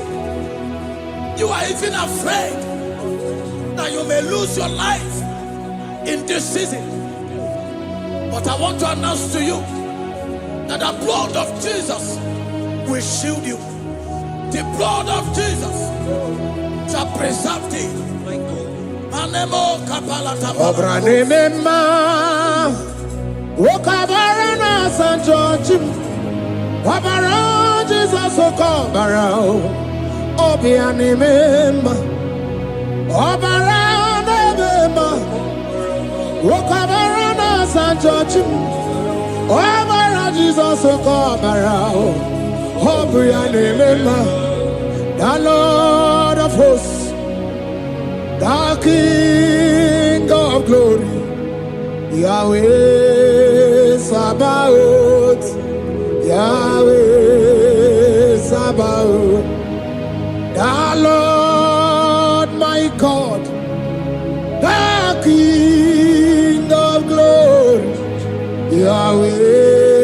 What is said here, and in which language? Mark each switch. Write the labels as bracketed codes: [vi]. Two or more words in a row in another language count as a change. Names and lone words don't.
[en] You are even afraid that you may lose your life in this season. But I want to announce to you that the blood of Jesus will shield you. The blood of Jesus shall preserve thee. Manemo kapala tabala. Okabara na San George, Obara Jesus Okabara, Obiani Mema, Obara Mema, Okabara na San George, Obara Jesus Okabara, Obiani Mema, the Lord of hosts, the King of glory. Yahweh Sabaoth, Yahweh Sabaoth, the Lord my God, the King of glory, Yahweh